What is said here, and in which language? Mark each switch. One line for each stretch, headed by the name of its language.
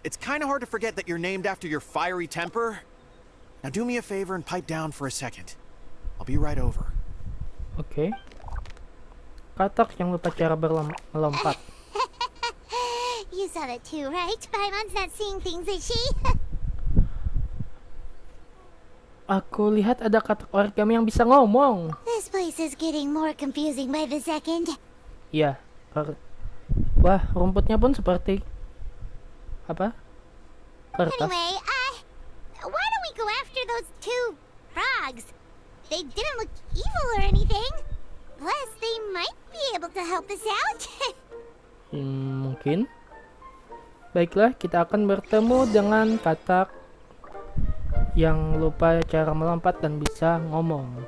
English: It's kind of hard to forget that you're named after your fiery temper. Now do me a favor and pipe down for a second. I'll be right over.
Indonesian: Oke. Katak yang lupa cara melompat.
English: You saw that too, right? Paimon's not seeing things, is she?
Indonesian: Aku lihat ada katak origami yang bisa ngomong.
English: This place is getting more confusing by the second.
Indonesian: Iya. Wah, rumputnya pun seperti apa? Kertas.
English: Anyway, why don't we go after those two frogs? They didn't look evil or anything. Plus, they might be able to help us out.
Indonesian: Mungkin. Baiklah, kita akan bertemu dengan katak yang lupa cara melompat dan bisa ngomong.